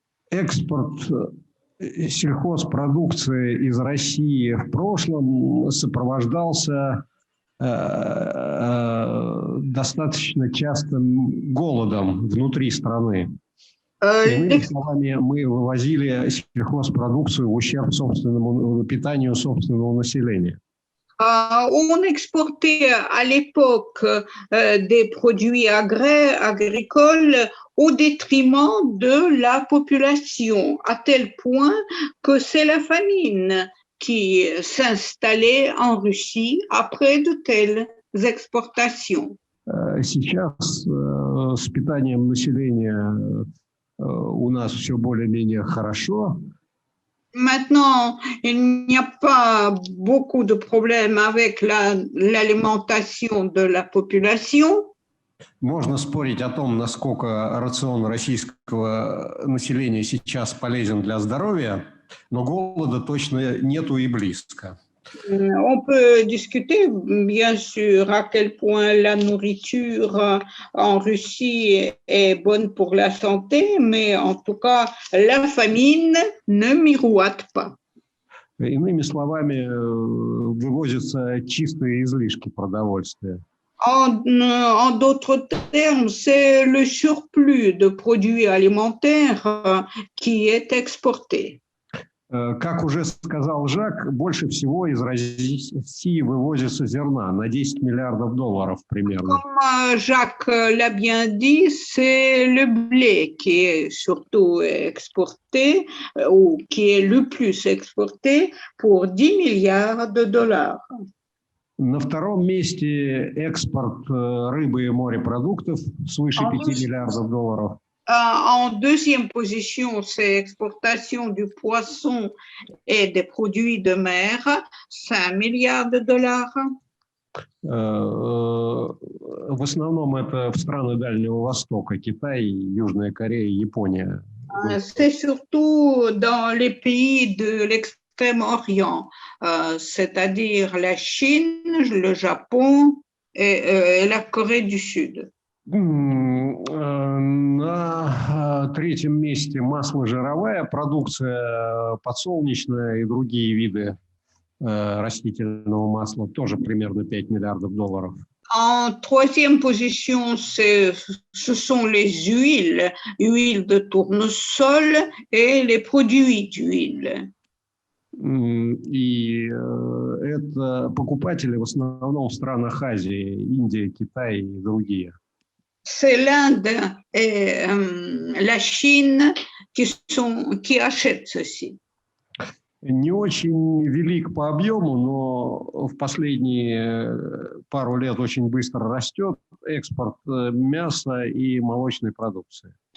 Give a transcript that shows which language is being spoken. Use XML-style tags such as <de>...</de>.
<ru>Экспорт сельхозпродукции из России в прошлом сопровождался достаточно частым голодом внутри страны. Иными словами, мы вывозили сельхозпродукцию в ущерб собственному питанию собственного населения.</ru> <fr>On exportait à l'époque des produits agricoles au détriment de la population, à tel point que c'est la famine qui s'installait en Russie après de telles exportations.</fr> <ru>Сейчас с питанием населения у нас все более-менее хорошо.</ru> <fr>Maintenant, il n'y a pas beaucoup de problèmes avec l'alimentation de la population.</fr> <ru>Можно спорить о том, насколько рацион российского населения сейчас полезен для здоровья, но голода точно нету и близко.</ru> <fr>On peut discuter, bien sûr, à quel point la nourriture en Russie est bonne pour la santé, mais en tout cas, la famine ne miroite pas.</fr> <ru>Иными словами, вывозятся чистые излишки продовольствия.</ru> <fr>En d'autres termes, c'est le surplus de produits alimentaires qui est exporté.</fr> <ru>Как уже сказал Жак, больше всего из России вывозится зерна на $10 миллиардов примерно.</ru> <fr>Comme Jacques l'a bien dit, c'est le blé qui est surtout exporté ou qui est le plus exporté pour 10 milliards de dollars.</fr> <ru>На втором месте экспорт рыбы и морепродуктов свыше $5 миллиардов.</ru> <fr>En deuxième position, c'est l'exportation du poisson et des produits de mer, 5 milliards de dollars.</fr> <ru>В основном это в страны Дальнего Востока, Китай, Южная Корея, Япония.</ru> <fr>C'est surtout dans les pays de l'extrême-orient, c'est-à-dire la Chine, le Japon et la Corée du Sud.</fr> <ru>На третьем месте масло-жировая продукция, подсолнечная и другие виды растительного масла, тоже примерно $5 миллиардов.</ru> <fr>En troisième position, ce sont les huiles de tournesol et les produits d'huile.</fr> <ru>И это покупатели в основном в странах Азии, Индия, Китай и другие.</ru> <fr>C'est l'Inde et la Chine qui achètent ceci.</fr> <ru>Не очень велик по объему, но в последние пару лет очень быстро растет экспорт мяса и молочной продукции.</ru>